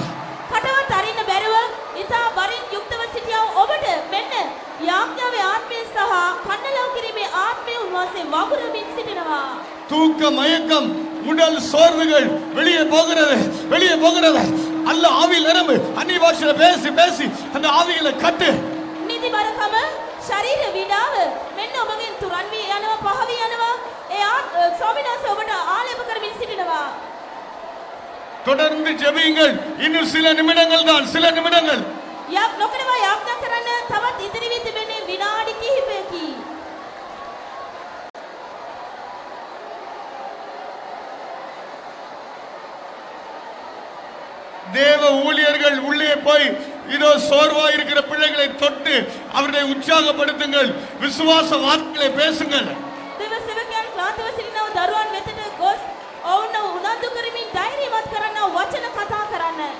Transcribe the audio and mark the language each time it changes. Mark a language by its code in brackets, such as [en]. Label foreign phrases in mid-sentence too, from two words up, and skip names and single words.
[si] කටවත් අරින්න බැරුව ඉතා බරින් යුක්තව සිටියව ඔබට මෙන්න යාඥාවේ ආත්මය සහ කන්නලව් කිරීමේ ආත්මය උන්වහන්සේ වගුරමින් සිටිනවා. [ta] தூக்க மயக்கம், உடல் சோர்வுகள் வெளியே போகிறது வெளியே போகிறது. அல்ல ஆவியில் நிரம்பு. அந்நிய பாஷையில பேசி பேசி அந்த ஆவிகளை கட்டு. [si] නිදි බරකම ශරීර විඩාව මෙන්න ඔබගෙන් තුරන් වී යනවා, පහ වී යනවා. ඒ ස්වාමීන් වහන්සේ ඔබට ආලේප කරමින් සිටිනවා. [ta] தொடர்ந்து ஜெபியுங்கள். இன்னும் சில நிமிடங்கள் தான், சில நிமிடங்கள். [si] නොකඩවා යාඥා කරන්න. තවත් ඉදිරි වී තිබෙන්නේ විනාඩි කිහිපයකි. [ta] தேவ ஊழியர்கள் உள்ளே போய் இதோ சோர்வா இருக்கிற பிள்ளைகளை தொட்டு அவர்களை உற்சாகப்படுத்துங்கள். விசுவாச வார்த்தைகளை பேசுங்கள். [si] දේව සේවකයන් ක්ලාන්තව සිටිනව දරුවන් වෙතට ගොස් ඔවුන්ව උනන්දු කරමින් ධෛර්යවත් කරන්න වචන කතා කරන්න.